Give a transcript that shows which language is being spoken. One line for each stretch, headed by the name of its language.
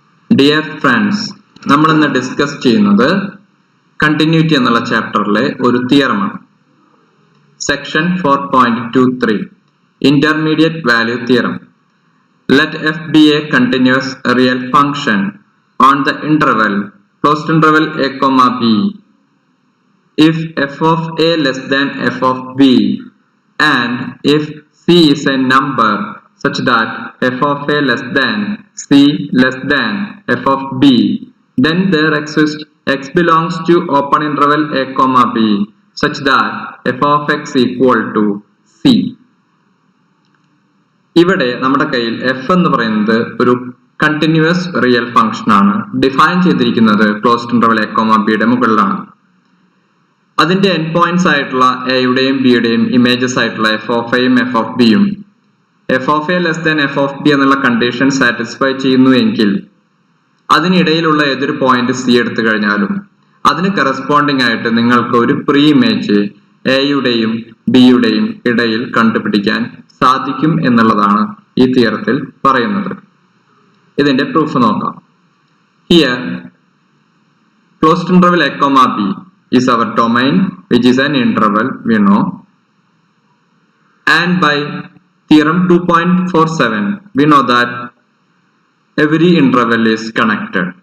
English: Dear friends,
Malayalam: നമ്മൾ ഇന്ന് discuss ചെയ്യുന്നത് കണ്ടിന്യൂറ്റി എന്നുള്ള ചാപ്റ്ററിലെ ഒരു തിയറമാണ്.
English: Section 4.23 Intermediate Value Theorem. Let f be a continuous real function on the interval closed interval a comma b if f of a less than f of b and if c is a number such that f of a less than c less than f of b, then there exists x belongs to open interval a comma b such that f of x equal to c.
Malayalam: ഇവിടെ നമ്മുടെ കയ്യിൽ f എന്ന് പറയുന്നത് ഒരു continuous real function ആണ്. Define ചെയ്തിരിക്കുന്നത് closed interval a comma b യുടെ മുകളിലാണ്. അതിന്റെ എൻഡ് പോയിന്റ്സ് ആയിട്ടുള്ള എയുടെയും ബിയുടെയും ഇമേജസ് ആയിട്ടുള്ള എഫ് ഓഫ് എയും എഫ് ഓഫ് ബിയും F of A less than F of B എന്നുള്ള കണ്ടീഷൻ സാറ്റിസ്ഫൈ ചെയ്യുന്നു എങ്കിൽ അതിനിടയിലുള്ള ഏതൊരു പോയിന്റ് സി എടുത്തു കഴിഞ്ഞാലും അതിന് കറസ്പോണ്ടിങ് ആയിട്ട് നിങ്ങൾക്ക് ഒരു പ്രീ ഇമേജ് എയുടെയും ബിയുടെയും ഇടയിൽ കണ്ടുപിടിക്കാൻ സാധിക്കും എന്നുള്ളതാണ് ഈ തിയറത്തിൽ പറയുന്നത്. ഇതിന്റെ പ്രൂഫ് നോക്കാം.
English: Here closed interval a comma b is our domain, which is an interval we know, and by theorem 2.47 we know that every interval is connected.